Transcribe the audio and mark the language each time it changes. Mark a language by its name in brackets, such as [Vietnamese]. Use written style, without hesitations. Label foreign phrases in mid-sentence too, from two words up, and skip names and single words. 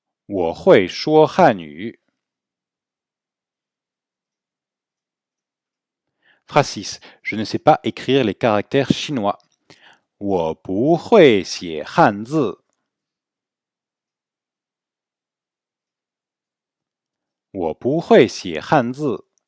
[Chinese] 我会说汉语. [French] Phrase 6. Je ne sais pas écrire les caractères chinois. [Chinese] 我不会写汉字. 我不会写汉字.